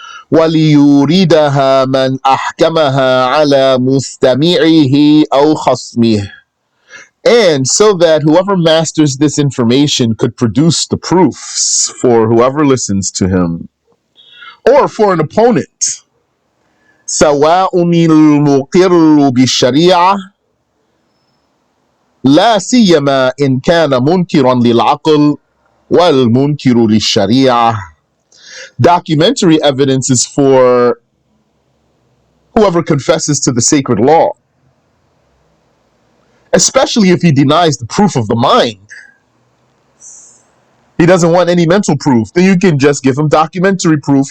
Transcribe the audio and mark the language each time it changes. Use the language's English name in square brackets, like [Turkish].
[Arabic] وليوردها من أحكمها على مستمعه أو خصمه, [English] and so that whoever masters this information could produce the proofs for whoever listens to him or for an opponent. [Arabic] سواء المقر بالشريعة لا سيما إن كان منكرا للعقل والمنكر للشريعة. [English] Documentary evidence is for whoever confesses to the sacred law, especially if he denies the proof of the mind. He doesn't want any mental proof. Then you can just give him documentary proof.